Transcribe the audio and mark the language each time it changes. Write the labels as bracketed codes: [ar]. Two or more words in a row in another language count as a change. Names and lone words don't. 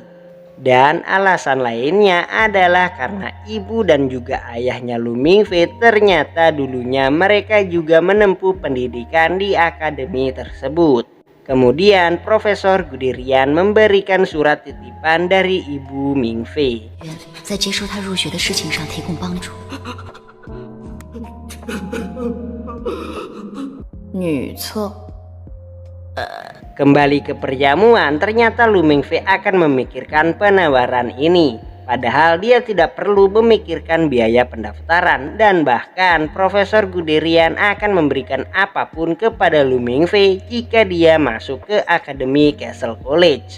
[id] Dan alasan lainnya adalah karena ibu dan juga ayahnya Lu Mingfei ternyata dulunya mereka juga menempuh pendidikan di akademi tersebut. Kemudian Profesor Guderian memberikan surat titipan dari ibu Mingfei. [zh] 在接受他入学的事情上提供帮助。女厕。 [id] Kembali ke perjamuan, ternyata Lu Mingfei akan memikirkan penawaran ini. Padahal dia tidak perlu memikirkan biaya pendaftaran dan bahkan Profesor Guderian akan memberikan apapun kepada Lu Mingfei jika dia masuk ke Akademi Castle College.